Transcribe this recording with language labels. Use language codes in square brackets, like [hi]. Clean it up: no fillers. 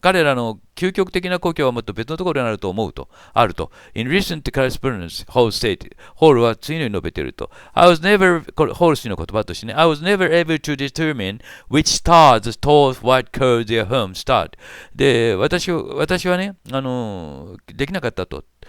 [ja] 彼らの究極的な故郷はもっと別のところにあると思うと。あると。 [en] In recent correspondence, Hall stated. [ja] Hall は次のように述べていると。 [en] I was never, [ja] これ、Hall 氏の言葉としてね。 [en] I was never able to determine which stars the TallWhite called their home star. [ja] で、私はね、できなかったと。